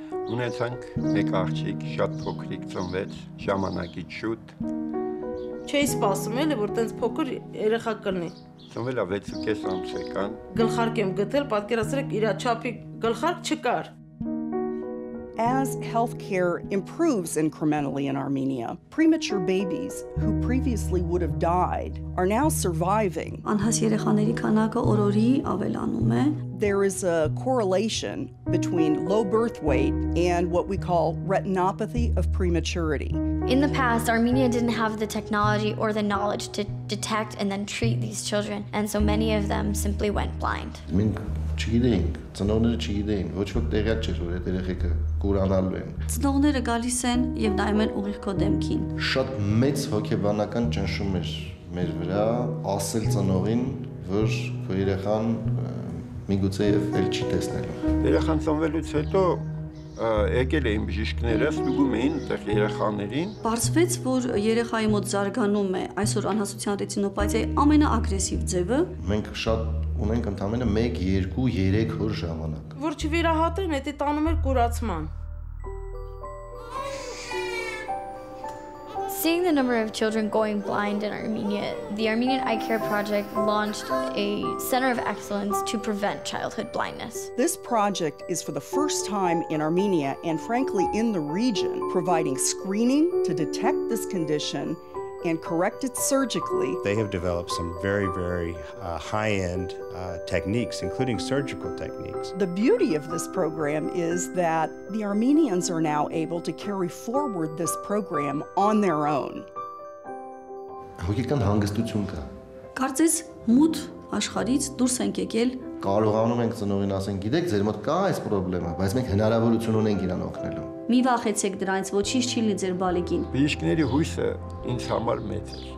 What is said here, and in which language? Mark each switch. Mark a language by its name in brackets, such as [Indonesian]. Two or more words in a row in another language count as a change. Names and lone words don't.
[Armenian] Ունեցանք մեկ աղջիկ, շատ փոքրիկ ծնվեց, ժամանակից շուտ։ Չէի սպասում էլի, որ տենց փոքր երեխա կլինի։ Ծնվել է 6.5 ամսական։ Գլխարկ եմ գտել, պատկերացրեք, իր չափի գլխարկ չկար։ [English] As healthcare improves incrementally in Armenia, premature babies who previously would have died are now surviving. [Armenian] Անհաս երեխաների քանակը օրորի ավելանում է։ [English] There is a correlation between low birth weight and what we call retinopathy of prematurity. In the past, Armenia didn't have the technology or the knowledge to detect and then treat these children, and so many of them simply went blind. [Armenian] Չգիտեինք, ծնողները չգիտեին, ոչ ոք տեղյակ չէր, որ այդ երեխեքը կուրանալու են։ Ծնողները գալիս են եւ նայում են ուղիղ քո դեմքին։ Շատ մեծ հոգեբանական ճնշում էր մեր վրա, ասել ծնողին, որ քո երեխան միգուցե եւ էլ չի տեսնելու։ Երեխան ծնվելուց հետո եկել էին բժիշկները, ստուգում էին այդտեղ երեխաներին։ Պարզվեց, որ երեխայի մոտ զարգանում է այսօր անհասության ռետինոպաթիայի ամենաագրեսիվ ձևը։ Մենք շատ ունենք ընդամենը 1, 2, 3 օր ժամանակ։ Որ չվիրահատեն, դա տանում էր կուրացման։ [English] Seeing the number of children going blind in Armenia, the Armenian Eye Care Project launched a center of excellence to prevent childhood blindness. This project is for the first time in Armenia and frankly in the region, providing screening to detect this condition and correct it surgically. They have developed some very high-end techniques, including surgical techniques. The beauty of this program is that the Armenians are now able to carry forward this program on their own. [Armenian] Հոգեկան հանգստություն կա։ Կարծես մութ աշխարհից դուրս ենք եկել։ Կարողանում ենք ծնողին ասենք, գիտեք, ձեր մոտ կա այս խնդրը, բայց մենք հնարավորություն ունենք իրան օգնելու։ Մի վախեցեք դրանից, ոչինչ չի լինի ձեր բալիկին։ Բժիշկների հույսը ինձ համար մեծ էր։